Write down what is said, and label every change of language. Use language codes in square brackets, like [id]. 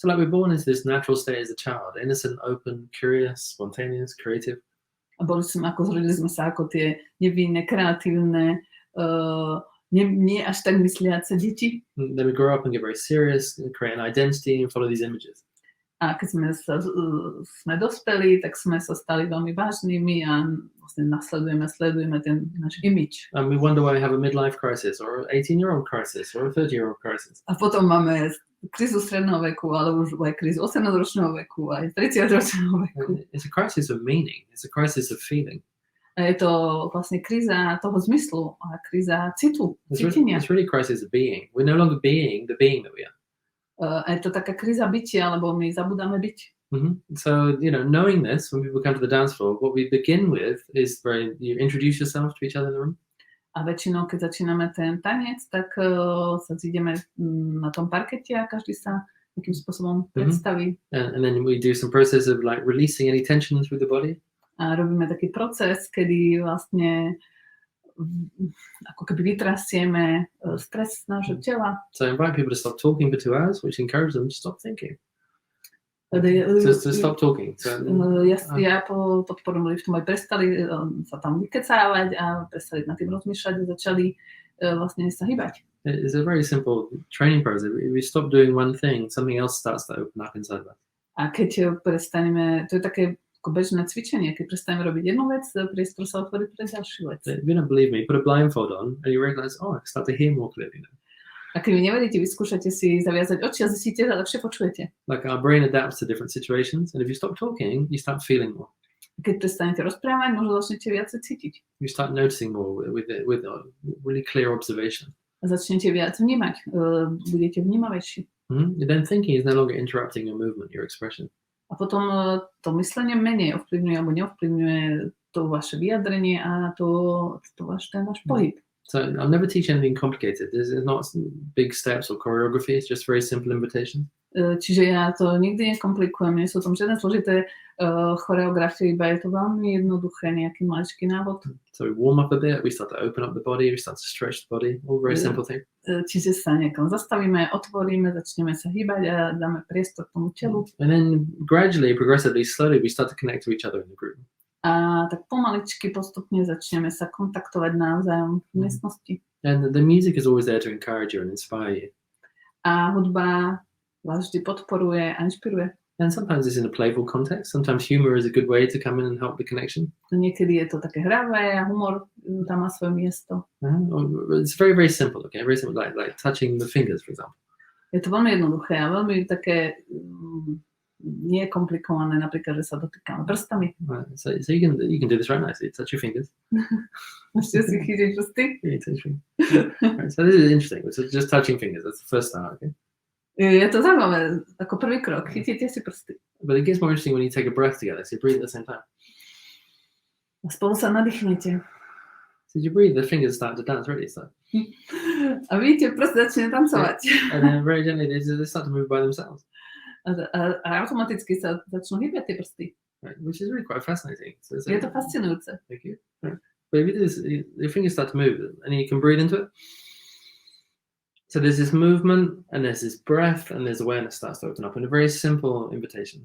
[en] So like we're born into this natural state as a child, innocent, open, curious, spontaneous, creative. [sk] A zrodili sme sa ako tie nevinné, kreatívne, nie až tak mysliace deti. [en] Then we grow up and get very serious, and create an identity and follow these images. [sk] A keď sme dospeli, tak sme sa stali veľmi vážnymi a vlastne sledujeme ten náš image. [en] And we wonder why we have a midlife crisis or an 18-year-old crisis or a 30-year-old crisis. [sk] A potom máme krízu stredného veku, ale už aj krízu 18-ročného veku, aj 30-ročného veku. [en] It's a crisis of meaning. It's a crisis of feeling. [sk] A je to vlastne kríza toho zmyslu a kríza citu, cítenia. [en] It's really a crisis of being. We're no longer being the being that we are. [sk] A je to taká kríza bytia, lebo my zabudáme byť. [en] So, knowing this, when people come to the dance floor, what we begin with is you introduce yourself to each other in the room. [sk] A väčšinou, keď začíname ten tanec, tak sa zídeme na tom parkete a každý sa nejakým spôsobom predstaví. [en] And then we do some process of like releasing any tension through the body. [sk] A robíme taký proces, kedy vlastne ako keby vytrasieme stres nášho tela. [en] So I invite people to stop talking for 2 hours, which encourages them to stop thinking. To stop talking. So, [sk] ja podporujem ľudí v tom, aj prestali sa tam vykecávať a prestali nad tým rozmýšľať a začali vlastne sa hýbať. [en] It's a very simple training process. If we stop doing one thing, something else starts to open up inside of us. [sk] A keď prestaneme, to je také ako bežné cvičenie, keď prestaneme robiť jednu vec, priestor sa otvorí pre ďalšiu vec. [en] If you don't believe me, put a blindfold on and you realize, I start to hear more clearly now. [sk] A keď mi nevedíte, vyskúšate si zaviazať oči a zistíte, že lepšie počujete. [en] Like our brain adapts to different situations, and if you stop talking, you start feeling more. [sk] Keď prestanete rozprávať, možno začnete viacej cítiť. [en] You start noticing more with really clear observation. [sk] A začnete viac vnímať, budete vnímavejší. [en] Then thinking is no longer interrupting your movement, your expression. [sk] A potom to myslenie menej ovplyvňuje alebo neovplyvňuje to vaše vyjadrenie a ten váš pohyb. [en] So I'll never teach anything complicated. There's not big steps or choreography. It's just very simple invitations. [sk] Čiže ja to nikdy nekomplikujem, nie sú tam žiadne zložité choreografie, iba je to veľmi jednoduché, nejaký maličký návod. [en] So we warm up a bit, we start to open up the body, we start to stretch the body, all very simple things. [sk] Čiže sa niekam zastavíme, otvoríme, začneme sa hýbať a dáme priestor k tomu telu. [en] And then gradually, progressively, slowly, we start to connect to each other in the group. [sk] A tak pomaličky postupne začneme sa kontaktovať navzájom v miestnosti. [en] And the music is always there to encourage you and inspire you. [sk] A hudba vás vždy podporuje a inšpiruje. [en] And sometimes it's in a playful context. Sometimes humor is a good way to come in and help the connection. [sk] Niekedy je to také hravé a humor tam má svoje miesto. [en] It's very, very simple, okay? Very simple, like touching the fingers, for example. [sk] Je to veľmi jednoduché a veľmi také nie je komplikované, napríklad, že sa dotýkame prstami. [en] Right. So you can do this right nicely. Touch your fingers. [sk] Môžete si chytiť prsty. [en] Yeah, touch your fingers. Right, so this is interesting. So just touching fingers. That's the first start, okay? [sk] Je to zaujímavé, ako prvý krok. Chytíte si prsty. [en] But it gets more interesting when you take a breath together. So you breathe at the same time. [sk] A spolu sa nadýchnete. [en] So you breathe, the fingers start to dance already. So. [sk] A vidíte, prst začne tancovať. [en] And then very gently they start to move by themselves. [sk] A automaticky sa začnú hýbať tie prsty. [en] Right, which is really quite fascinating. So [sk] je to fascinujúce. [en] Thank you. Right. But if you do this, your fingers start to move and you can breathe into it. So there's this movement and there's this breath and there's awareness starts to open up in a very simple invitation.